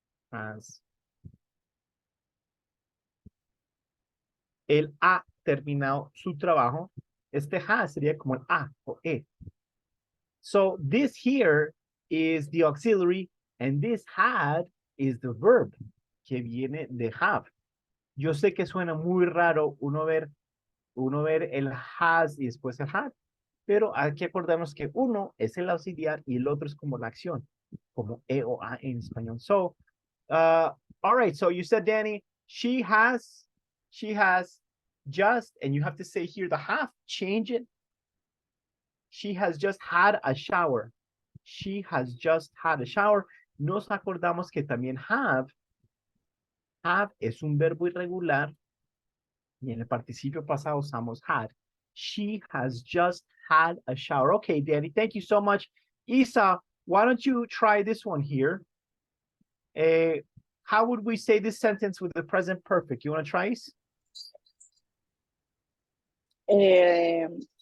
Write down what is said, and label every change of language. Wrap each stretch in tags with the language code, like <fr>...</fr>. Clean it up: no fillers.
<es>As él ha terminado su trabajo, este has sería como el a o e.</es> <en>So this here is the auxiliary and this had is the verb</en> <es>que viene de</es> <en>have.</en> <es>Yo sé que suena muy raro uno ver el has y después el had, pero hay que acordarnos que uno es el auxiliar y el otro es como la acción, como e o a en español.</es> <en>So, all right, so you said, Danny, she has just, and you have to say here the have, change it. She has just had a shower. She has just had a shower.</en> <es>Nos acordamos que también have es un verbo irregular y en el participio pasado usamos had.</es> <en>She has just had a shower. Okay, Danny, thank you so much. Isa, why don't you try this one here? How would we say this sentence with the present perfect? You want to try, Isa?</en>